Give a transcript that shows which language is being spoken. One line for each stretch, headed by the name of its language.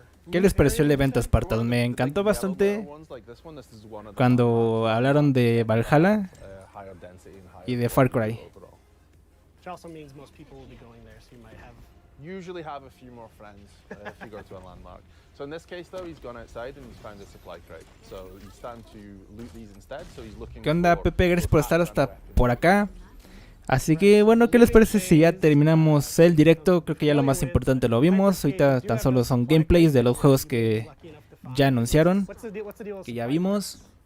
Spanish: ¿Qué les pareció el evento, Spartans? Me encantó bastante cuando hablaron de Valhalla y de Far Cry.
English: Usually have a few more friends if you go to a landmark. So in this case though, he's gone outside and he's found a supply crate. So he's starting to loot these instead. So he's looking.
Spanish: ¿Qué onda, Pepe? Gracias por estar hasta por acá. Así que bueno, ¿qué les parece si ya terminamos el directo? Creo que ya lo más importante lo vimos. Ahorita tan solo son gameplays de los juegos que ya anunciaron, que ya vimos.